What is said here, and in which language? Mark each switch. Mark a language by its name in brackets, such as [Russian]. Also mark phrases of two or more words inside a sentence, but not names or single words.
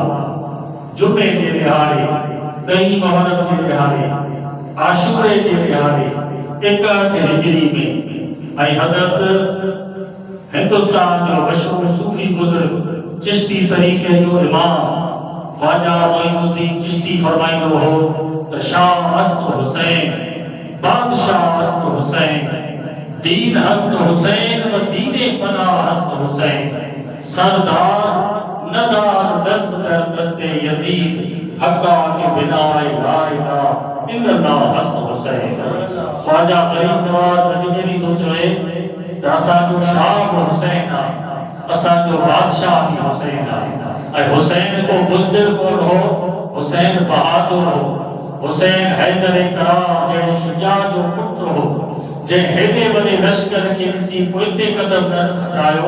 [Sindhi] जुमे जे ॾिहाड़े, ॾही मुहर्रम जे ॾिहाड़े, आशूरे जे ॾिहाड़े 61 हिजरी में। ऐं हज़रत हिंदुस्तान जो मशहूर सूफी बुजुर्ग चिश्ती तरीक़े जो इमाम ख्वाजा मोइनुद्दीन चिश्ती फरमाईंदो हो त [Persian] شاه است حسین، بادشاه است حسین، دین هست حسین و دین پناه هست حسین، سردار ندار دست در دست یزید، حقا که بنای [Arabic] لا إله إلا الله [Persian] هست حسین. [Sindhi] ख्वाजा गरीब नवाज अजमेरी तो चवे त असांजो शाह हुसैन आहे, असांजो बादशाह भी हुसैन आहे। ऐं हुसैन को बुज़दिल कोन हो, हुसैन बहादुर हो, हुसैन हैदर करार जहिड़े शुजा जो पुत्र हो, जंहिं हेॾे वॾे लश्कर खे ॾिसी पोइते क़दम न हटायो।